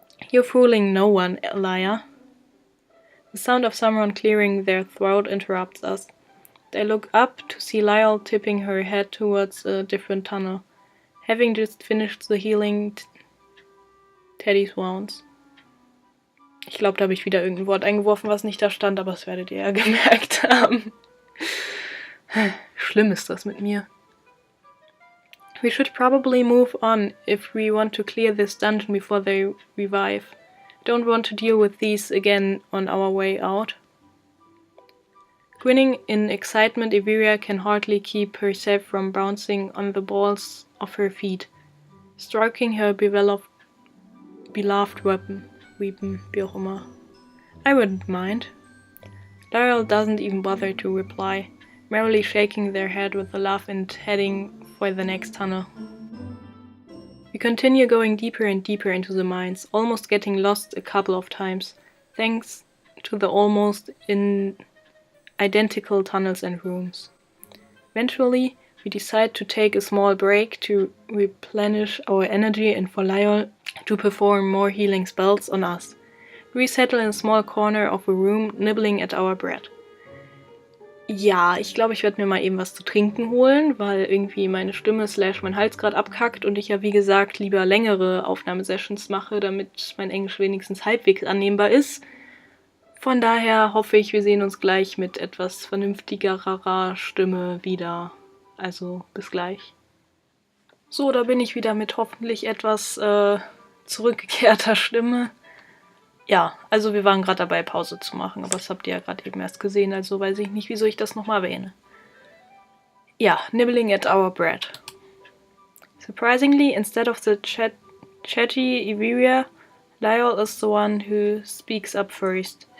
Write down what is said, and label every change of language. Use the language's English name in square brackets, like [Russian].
[English] You're fooling no one, Aliya. The sound of someone clearing their throat interrupts us. I look up to see Lyle tipping her head towards a different tunnel, having just finished the healing Teddys wounds. [German] Ich glaube, da habe ich wieder irgendein Wort eingeworfen, was nicht da stand, aber das werdet ihr ja gemerkt haben. Schlimm ist das mit mir. [English] We should probably move on if we want to clear this dungeon before they revive. Don't want to deal with these again on our way out. Grinning in excitement, Iveria can hardly keep herself from bouncing on the balls of her feet, stroking her beloved weapon, [German] wie auch immer. [English] I wouldn't mind. Laurel doesn't even bother to reply, merrily shaking their head with a laugh and heading for the next tunnel. We continue going deeper and deeper into the mines, almost getting lost a couple of times, thanks to the almost identical tunnels and rooms. Eventually, we decide to take a small break to replenish our energy and for Lyle to perform more healing spells on us. We settle in a small corner of a room, nibbling at our bread. [German] Ja, ich glaube, ich werde mir mal eben was zu trinken holen, weil irgendwie meine Stimme / mein Hals gerade abkackt und ich ja wie gesagt lieber längere Aufnahmesessions mache, damit mein Englisch wenigstens halbwegs annehmbar ist. Von daher hoffe ich, wir sehen uns gleich mit etwas vernünftigerer Stimme wieder. Also bis gleich. So, da bin ich wieder mit hoffentlich etwas zurückgekehrter Stimme. Ja, also wir waren gerade dabei, Pause zu machen, aber das habt ihr ja gerade eben erst gesehen, also weiß ich nicht, wieso ich das nochmal erwähne. [English] Ja, nibbling at our bread. Surprisingly, instead of the chatty Iveria, Lyle is the one who speaks up first.